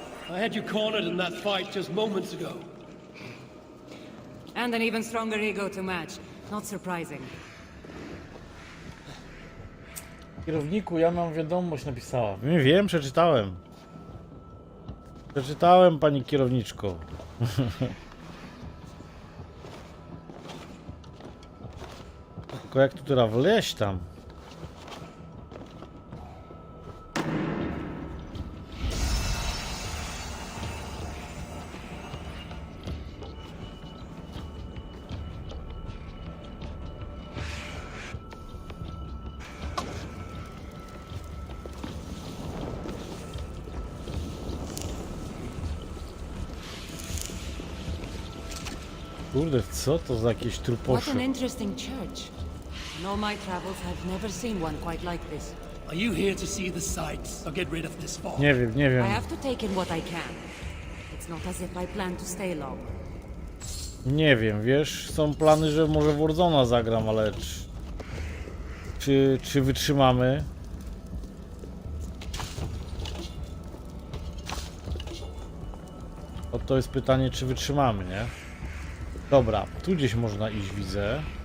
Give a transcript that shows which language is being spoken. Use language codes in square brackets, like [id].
[en] I had you cornered in that fight just moments ago. And an even stronger ego to match. Not surprising. [pl] Kierowniku, ja mam wiadomość, napisała. Wiem, przeczytałem. Przeczytałem, pani kierowniczko. Tylko jak tu teraz wleźć tam? Kurde, co to za jakieś [en] What [pl] truposze? [en] an interesting church. In all my travels, I've never seen one quite like this. Are you here to see the sights or get rid of this fog? [pl] Nie wiem. [en] I have to take in what I can. It's not as if I plan to stay long. [pl] Nie wiem, wiesz, są plany, że może w Warzona zagram, ale czy wytrzymamy? To jest pytanie, czy wytrzymamy, nie? Dobra, tu gdzieś można iść, widzę.